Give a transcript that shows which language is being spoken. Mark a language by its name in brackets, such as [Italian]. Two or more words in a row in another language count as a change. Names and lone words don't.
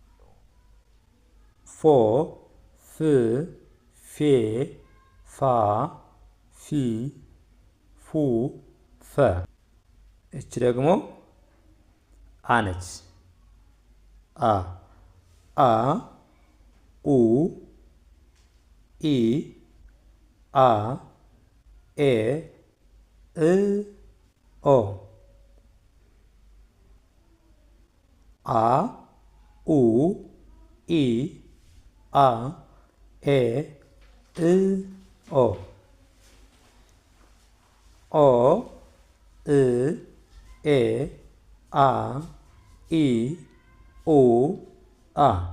[Amharic] ፎ ፍ ፌ ፋ ፊ ፉ ፈ። እች ደግሞ አ ነች። አ አ ኡ ኢ አ ኤ እ ኦ አ ኡ ኢ አ ኤ እ ኦ ኦ እ ኤ አ ኢ ኡ አ